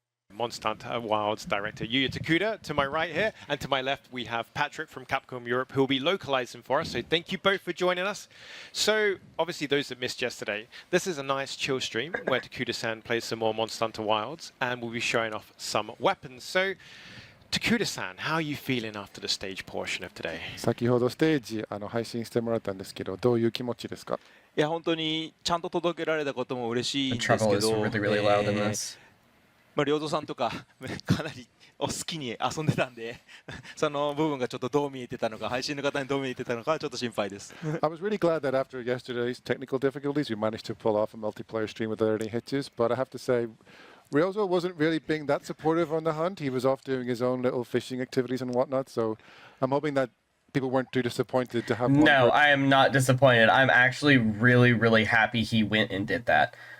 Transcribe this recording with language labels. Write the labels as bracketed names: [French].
[English] Monster Hunter Wilds director Yuya Takuda to my right here, and to my left we have Patrick from Capcom Europe, who will be localizing for us. So thank you both for joining us. So obviously those that missed yesterday, this is a nice chill stream where Takuda-san plays some more Monster Hunter Wilds, and we'll be showing off some weapons. So Takuda-san, how are you feeling after the stage portion of today? [Japanese] 先ほどステージ配信してもらったんですけど、どういう気持ちですか？いや本当にちゃんと届けられたことも嬉しいん [English] The [Japanese] ですけ [English] trouble is [Japanese] ど、 [English] really, really loud in this. [Japanese] 良三さんとかかなりお好きに遊んでたんで、その部分がちょっとどう見えてたのか、配信の方にどう見えてたのかちょっと心配です。 [English] I was really glad that after yesterday's technical difficulties, we managed to pull off a multiplayer stream without any hitches. But I have to say, Ryozo wasn't really being that supportive on the hunt. He was off doing his own little fishing activities and whatnot. So I'm hoping that people weren't too disappointed to have. No, I am not disappointed. I'm actually really, really happy he went and did that.